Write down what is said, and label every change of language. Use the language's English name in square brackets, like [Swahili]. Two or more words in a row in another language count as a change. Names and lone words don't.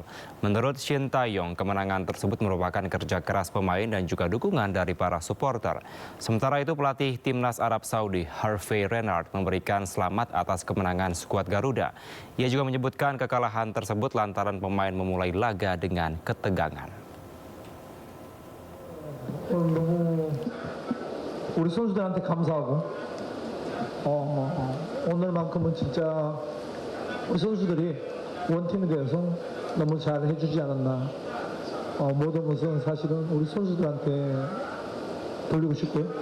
[Indonesian] Menurut Shin Taeyong, kemenangan tersebut merupakan kerja keras pemain dan juga dukungan dari para supporter. Sementara itu, pelatih timnas Arab Saudi, Hervé Renard, memberikan selamat atas kemenangan skuad Garuda. Ia juga menyebutkan kekalahan tersebut lantaran pemain memulai laga dengan ketegangan. [Korean] 우리 선수들한테 감사하고 오늘만큼은 진짜 우리 선수들이 원팀이 되어서 너무 잘 해주지 않았나. 모든 것은 사실은 우리 선수들한테 돌리고 싶고요.